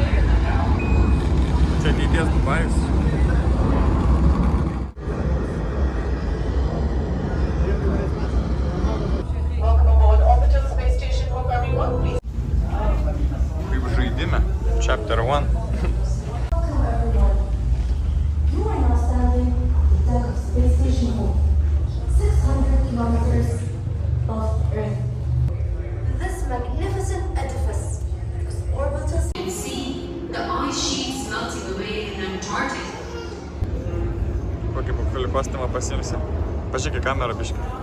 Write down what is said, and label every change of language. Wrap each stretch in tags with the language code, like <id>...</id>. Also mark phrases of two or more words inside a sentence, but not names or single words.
<lt>Čia ateities Dubajus.</lt> <en>Welcome aboard Orbital Space Station Programming 1, please.</en> <lt>Kaip žaidime.</lt> <en>Chapter 1. You are now standing at the deck of Space Station Home, 600 kilometers off Earth. This magnificent edifice is orbital. See the ice sheets melting away in Antarctic.</en> <lt>Kokį Papulį kostiumą pasiimsi? Pažiūrėk į kamerą biškį.</lt>